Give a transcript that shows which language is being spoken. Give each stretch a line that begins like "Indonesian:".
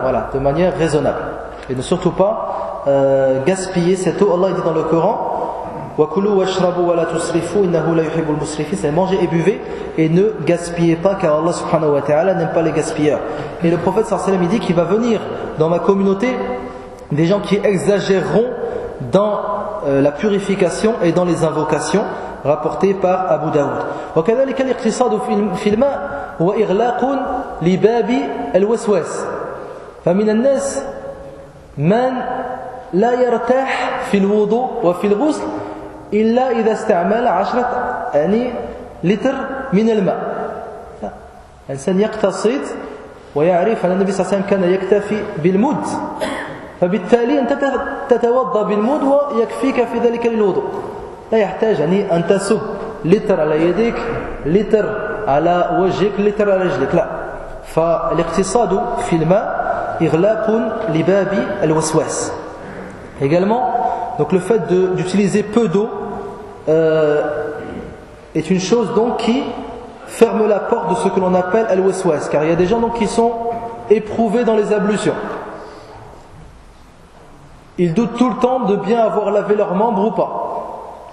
French: Voilà, de manière raisonnable. Et ne surtout pas gaspiller cette eau. Allah dit dans le Coran
Arabic: وَكُلُوا وَاشْرَبُوا وَلَا تُسْرِفُوا إِنَّهُ لَا يُحِبُّ الْمُسْرِفِينَ.
French: C'est manger et buvez et ne gaspillez pas, car Allah subhanahu wa ta'ala n'aime pas les gaspilleurs. Et le prophète sallallahu alayhi wa sallam dit qu'il va venir dans ma communauté des gens qui exagéreront dans la purification et dans les invocations, rapporté par Abu Daoud.
Arabic: وكذلك الاقتصاد في الماء هو إغلاق لباب الوسواس. فمن الناس من لا يرتاح في الوضوء وفي الغسل إلا إذا استعمل عشرة يعني لتر من الماء. الإنسان يقتصد ويعرف أن النبي صلى الله عليه وسلم كان يكتفي بالمد، فبالتالي أنت تتوضأ بالمد ويكفيك في ذلك الوضوء. لا يحتاج يعني أن تسب لتر على يديك، لتر على وجهك، لتر على رجلك، لا. فالاقتصاد في الماء إغلاق لباب الوسواس.
French: Également, donc le fait d'utiliser peu d'eau est une chose donc qui ferme la porte de ce que l'on appelle al-waswas, car il y a des gens donc qui sont éprouvés dans les ablutions. Ils doutent tout le temps de bien avoir lavé leurs membres ou pas.